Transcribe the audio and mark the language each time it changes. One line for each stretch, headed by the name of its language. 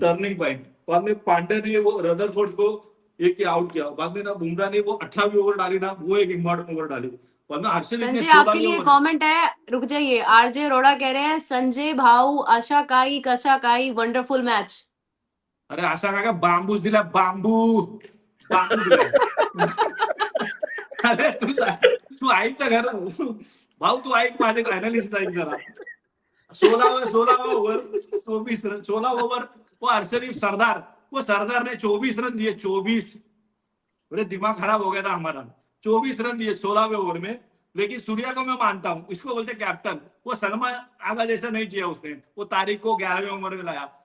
Hindi: Turning point. बाद में पांड्या ने वो रदरफोर्ड को एक आउट किया। बाद में ना बुमराह ने वो 18वीं ओवर बाद में वो एक इम्पोर्टेंट ओवर डाली। बाद में हर्षदीप ने संजय 16वीं आपके लिए ओवर कमेंट है, रुक जाइए। आरजे अरोड़ा कह रहे हैं संजय भाऊ
Marathi: आशा काई कशा काई
Hindi: वंडरफुल मैच।
Marathi: अरे असा का बांबूच दिला, बांबू दिलाय. अरे तू ऐक तर खरं भाऊ, तू ऐक माझे अनालिसिस ऐक जरा.
Hindi: 16 ओवर 24 रन, 16 ओवर वो हर्षदीप सरदार ने 24 रन दिए, 24. अरे दिमाग खराब हो गया था हमारा. 24 रन दिए 16वें ओवर में. लेकिन सूर्या को मैं मानता हूँ, इसको बोलते कैप्टन. वो सलमा आगा जैसा नहीं किया उसने, वो तारिक को 11वें ओवर में लाया.